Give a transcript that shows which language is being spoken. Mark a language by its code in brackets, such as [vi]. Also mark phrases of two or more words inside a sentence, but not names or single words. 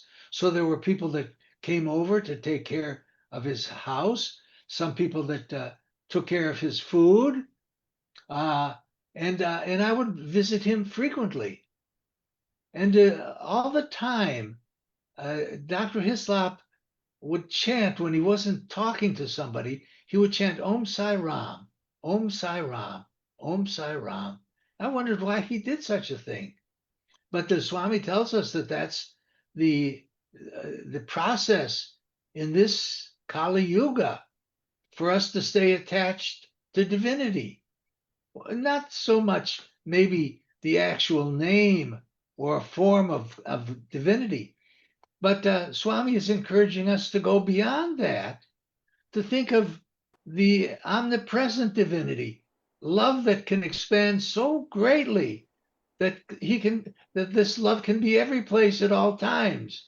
[en] So there were people that came over to take care of his house, some people that took care of his food, and I would visit him frequently. And all the time, Dr. Hislop would chant when he wasn't talking to somebody. He would chant [sa] Om Sai Ram, Om Sai Ram, [en] Om Sai Ram. I wondered why he did such a thing. But the Swami tells us that that's the process in this Kali Yuga for us to stay attached to divinity. Not so much maybe the actual name or a form of divinity, but Swami is encouraging us to go beyond that, to think of the omnipresent divinity, love that can expand so greatly that this love can be every place at all times.